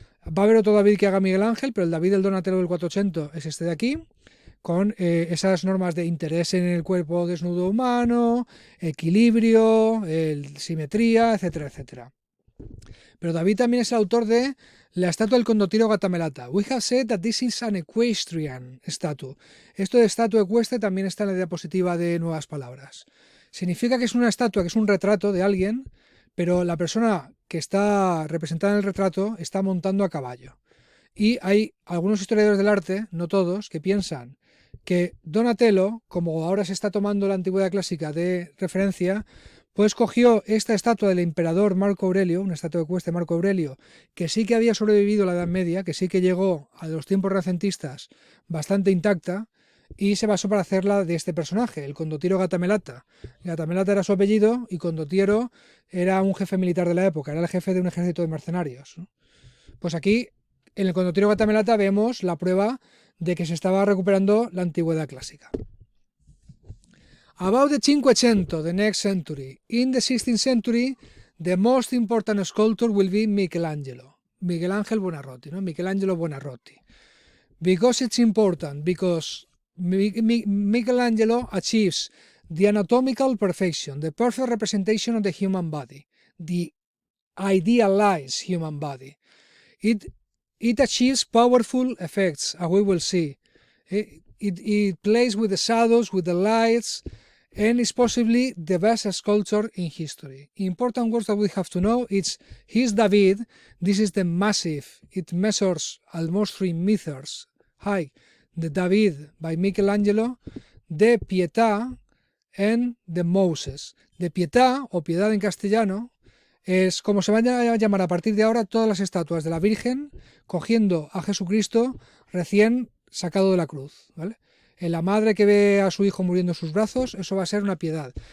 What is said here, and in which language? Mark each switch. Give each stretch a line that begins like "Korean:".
Spanish: Va a haber otro David que haga Miguel Ángel, pero el David del Donatello del 400 es este de aquí, con esas normas de interés en el cuerpo desnudo humano, equilibrio, simetría, etcétera, etcétera. Pero David también es el autor de la estatua del Condottiero Gattamelata.
English: We have said that this is an equestrian statue.
Spanish: Esto de estatua ecuestre también está en la diapositiva de Nuevas Palabras. Significa que es una estatua, que es un retrato de alguien, pero la persona que está representada en el retrato está montando a caballo. Y hay algunos historiadores del arte, no todos, que piensan que Donatello, como ahora se está tomando la antigüedad clásica de referencia, pues cogió esta estatua del emperador Marco Aurelio, una estatua ecuestre de Marco Aurelio, que sí que había sobrevivido a la Edad Media, que sí que llegó a los tiempos renacentistas bastante intacta, y se basó para hacerla de este personaje, el Condottiero Gattamelata. Gattamelata era su apellido y Condottiero era un jefe militar de la época, era el jefe de un ejército de mercenarios, ¿no? Pues aquí, en el Condottiero Gattamelata, vemos la prueba de que se estaba recuperando la antigüedad clásica.
English: About the 500, the next century. In the 16th century, the most important sculptor will be Michelangelo.
Spanish: Miguel Ángel Buonarroti, ¿no?
English: Michelangelo Buonarroti. Because it's important, because Michelangelo achieves the anatomical perfection, the perfect representation of the human body, the idealized human body. It achieves powerful effects, as we will see. It plays with the shadows, with the lights, and is possibly the best sculpture in history. Important words that we have to know, it's his David. This is the massive, it measures almost 3 meters high, the David by Michelangelo, the Pietà and the Moses.
Spanish: De Pietà, o piedad en castellano, es como se van a llamar a partir de ahora todas las estatuas de la Virgen cogiendo a Jesucristo recién sacado de la cruz, ¿vale? En la madre que ve a su hijo muriendo en sus brazos, eso va a ser una piedad.